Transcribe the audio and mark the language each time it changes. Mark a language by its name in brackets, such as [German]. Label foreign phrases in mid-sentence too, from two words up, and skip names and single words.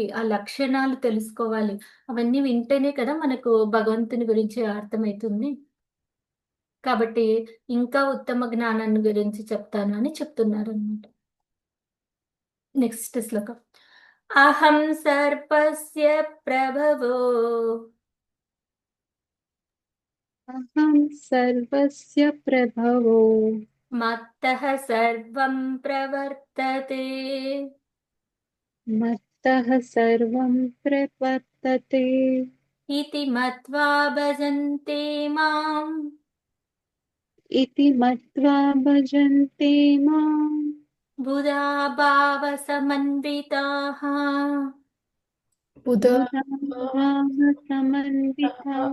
[Telugu] ఆ లక్షణాలు తెలుసుకోవాలి. అవన్నీ వింటేనే కదా మనకు భగవంతుని గురించి అర్థమైతుంది. కాబట్టి ఇంకా ఉత్తమ జ్ఞానాన్ని గురించి చెప్తాను అని చెప్తున్నారనమాట. [Sanskrit] నెక్స్ట్ శ్లోకం. अहं सर्पस्य प्रभवो अहं सर्वस्य प्रभवो मत्तः सर्वं प्रवर्तते मत्तः सर्वं प्रवर्तते इति मत्वा भजंते मां इति मत्वा भजंते मां बुधा भाव समन्विताः. బుధ बुधाभाव समन्विताः.